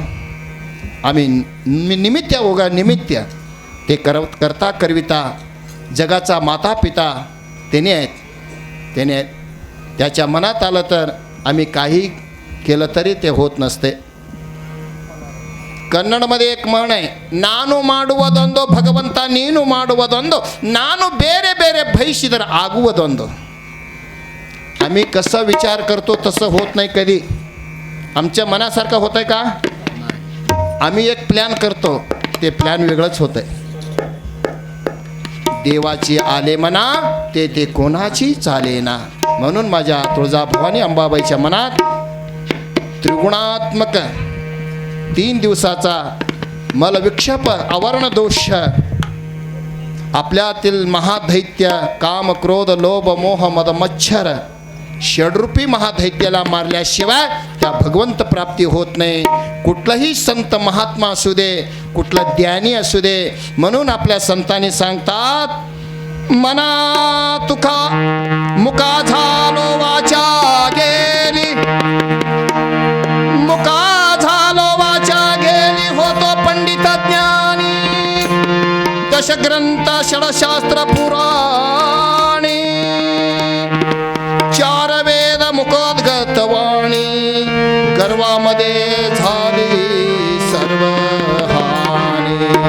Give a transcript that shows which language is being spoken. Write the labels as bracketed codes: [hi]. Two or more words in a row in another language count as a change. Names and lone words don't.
[mr] आम्ही निमित्त ओगा निमित्त ते करता करविता जगाचा माता पिता त्याने आहेत. त्याच्या मनात आलं तर आम्ही काही केलं तरी ते होत नसते. ಕನ್ನಡमध्ये एक म्हण आहे, [kn] ನಾನು ಮಾಡುವುದೊಂದು ಭಗವಂತ ನೀನು ಮಾಡುವುದೊಂದು, ನಾನು ಬೇರೆ ಬೇರೆ ಬಯಸಿದರೆ ಆಗುವುದೊಂದು. [mr] आम्ही कसं विचार करतो तसं होत नाही कधी. आमच्या मनासारखं होत आहे का? आम्ही एक प्लॅन करतो, ते प्लॅन वेगळंच होत आहे. देवाची आले मना ते कोणाची चालेना. म्हणून माझ्या तुळजाभवानी अंबाबाईच्या मनात त्रिगुणात्मक 3 दिवसाचा मलविक्षेप आवरण दोष, आपल्यातील महादैत्य काम क्रोध लोभ मोह मद मच्छर षडरूपी महादैत्याला मारल्याशिवाय त्या भगवंत प्राप्ती होत नाही. कुठलाही संत महात्मा असू दे, कुठला ज्ञानी असू दे. म्हणून आपल्या संतांनी सांगतात, मना तुका मुका झालो वाचा गेली, मुका झालो वाचा गेली, होतो पंडित ज्ञानी, दशग्रंथ षडशास्त्र पुराणी, 4 वेद मुखोद्गत वाणी, गर्वामध्ये झाली सर्व हानी.